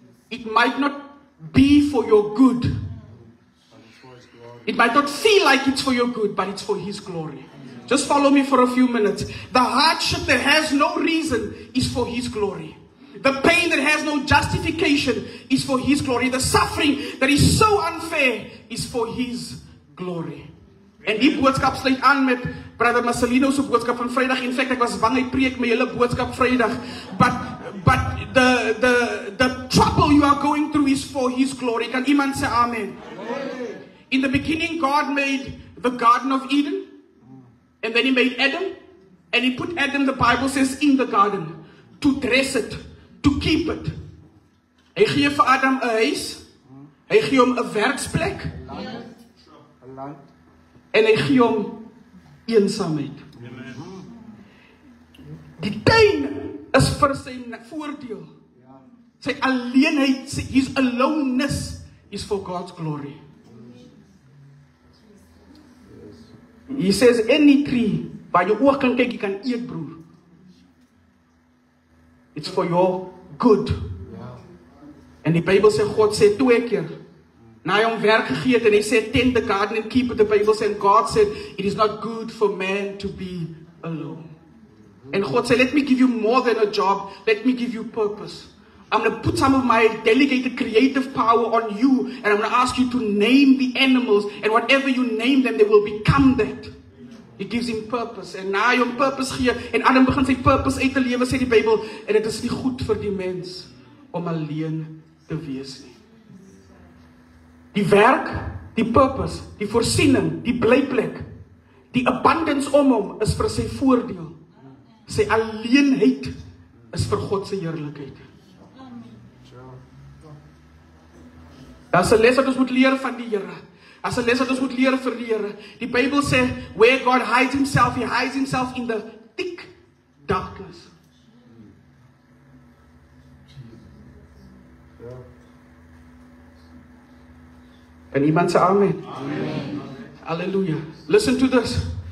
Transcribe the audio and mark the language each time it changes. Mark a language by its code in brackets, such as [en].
[en] It might not be for your good. It might not feel like it's for your good, but it's for his glory. Just follow me for a few minutes. The hardship that has no reason is for his glory. The pain that has no justification is for his glory. The suffering that is so unfair is for his glory. [af] En die boodskap sluit aan met Brother Marcelino se boodskap van Vrydag. [en] In fact, [af] ek was bang hy preek my hele boodskap Vrydag. [en] But the trouble you are going through is for his glory. [af] Kan iemand sê amen? [en] In the beginning, God made the Garden of Eden. And then he made Adam. And he put Adam, the Bible says, in the garden. To dress it. To keep it. [af] Hy gee vir Adam 'n huis. Hy gee hom 'n werksplek. En hy gee hom eensaamheid. Die tuin is vir sy voordeel. Sy alleenheid, [en] his aloneness is for God's glory. He says any tree [af] waar jou oog kan kyk, jy kan eet, broer. [en] It's for your good. [af] En die Bybel sê, God sê 2 keer, na hy hom werk gegee het, en hy sê, [en] tend the garden and keep it, the Bible sê, and God said, it is not good for man to be alone. And God said, let me give you more than a job, let me give you purpose. I'm going to put some of my delegated creative power on you, and I'm going to ask you to name the animals, and whatever you name them, they will become that. He gives him purpose. [af] En na hy hom purpose gee, en Adam begin sy purpose uit te lewe, sê die Bybel, en dit is nie goed vir die mens om alleen te wees nie. Die werk, die purpose, die voorsiening, die blyplek, die abundance om hom is vir sy voordeel. Sy alleenheid is vir God se heerlikheid. Daar's 'n les wat ons moet leer van die Here. As 'n les wat ons moet leer vir die Here. Die Bybel sê, [en] where God hides himself, he hides himself in the thick darkness. Can iemand say amen? Amen. Hallelujah. Listen to this.